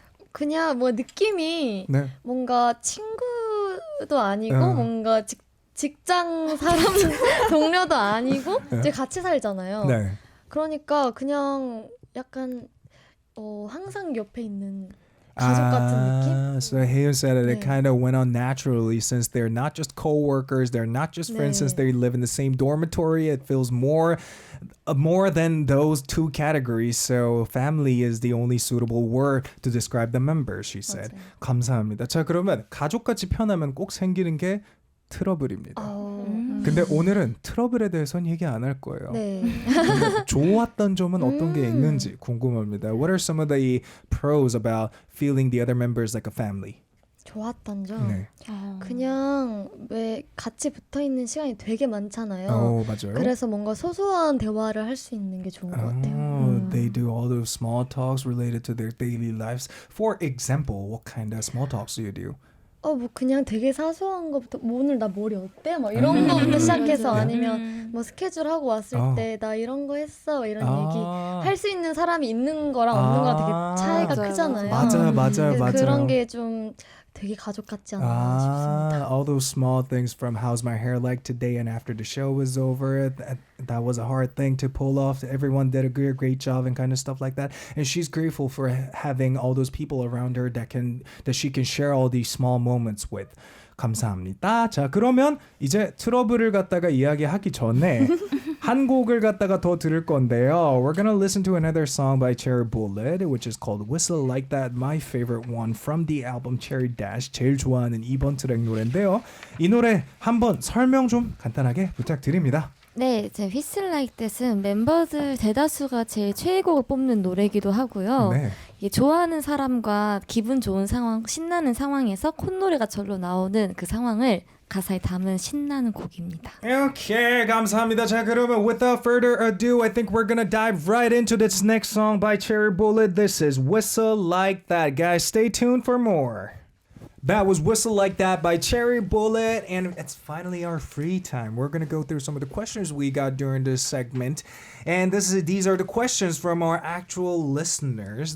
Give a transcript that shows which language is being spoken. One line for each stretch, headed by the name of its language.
Korean: 그냥 뭐 느낌이 네. 뭔가 친구도 아니고 뭔가 직장 사람 동료도 아니고 이제 같이 살잖아요. 네. 그러니까 그냥 약간 항상 옆에 있는 가족 같은 느낌?
English: So Haeun said that it kind of went on naturally since they're not just co-workers, they're not just friends since they live in the same dormitory. It feels more than those two categories. So family is the only suitable word to describe the members, she said.
Korean: 감사합니다. 자, 그러면 가족같이 편하면 꼭 생기는 게 트러블입니다. 근데 오늘은 트러블에 대해서는 얘기 안 할 거예요. 네. 근데 좋았던 점은 어떤 게 있는지 궁금합니다.
English: What are some of the pros about feeling the other members like a family?
Korean: 좋았던 점? 네. 그냥 왜 같이 붙어있는 시간이 되게 많잖아요. 맞아요. 그래서 뭔가 소소한 대화를 할 수 있는 게 좋은 것 같아요.
English: They do all those small talks related to their daily lives. For example, what kind of small talks do you do?
Korean: 뭐 그냥 되게 사소한 것부터 오늘 나 머리 어때? 막 이런 거부터 시작해서 아니면 뭐 스케줄 하고 왔을 때 나 이런 거 했어 이런 얘기 할 수 있는 사람이 있는 거랑 없는 거랑 되게 차이가 크잖아요. 맞아요. 그런 게 좀 되게 가족 같지 않나 싶습니다.
English: All those small things from how's my hair like today and after the show was over. That was a hard thing to pull off. Everyone did a great job and kind of stuff like that. And she's grateful for having all those people around her that she can share all these small moments with.
Korean: 감사합니다. 자, 그러면 이제 트러블을 갖다가 이야기하기 전에 한 곡을 갖다가 더 들을 건데요.
English: We're gonna listen to another song by 체리블렛, which is called Whistle Like That, my favorite one from the album Cherry Dash.
Korean: 제일 좋아하는 2번 트랙 노래인데요. 이 노래 한번 설명 좀 간단하게 부탁드립니다. 네, 제 Whistle Like That은 멤버들 대다수가 제일 최애곡을 뽑는 노래이기도 하고요. 네. 이게 좋아하는 사람과 기분 좋은 상황, 신나는 상황에서 콧노래가 절로 나오는 그 상황을 가사에 담은 신나는 곡입니다. Okay, 감사합니다. 자, 그러면
English: without further ado, I think we're gonna dive right into this next song by 체리블렛. This is Whistle Like That. Guys, stay tuned for more. That was Whistle Like That by 체리블렛, and it's finally our free time. We're gonna go through some of the questions we got during this segment, and these are the questions from our actual listeners.